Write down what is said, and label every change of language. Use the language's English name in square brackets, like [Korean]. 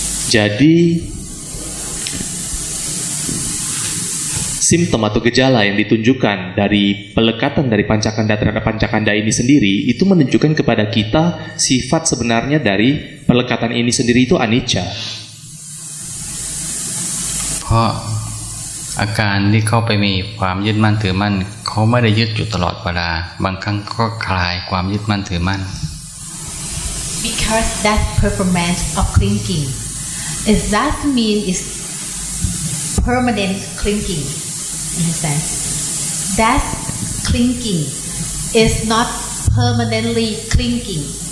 [Indonesian] Jadi simptom atau gejala yang ditunjukkan dari pelekatan dari pancakanda terhadap pancakanda ini sendiri itu menunjukkan kepada kita sifat sebenarnya dari pelekatan ini sendiri itu anicca. [Thai] เพราะอาการที่เข้าไปมีความยึดมั่นถือมั่นเขาไม่ได้ยึดอยู่ตลอดเวลาบางครั้งก็คลายความยึดมั่นถือมั่น [English] Because that performance of clinging it doesn't mean it's permanent clinging in a sense. That clinging is not permanently clinging.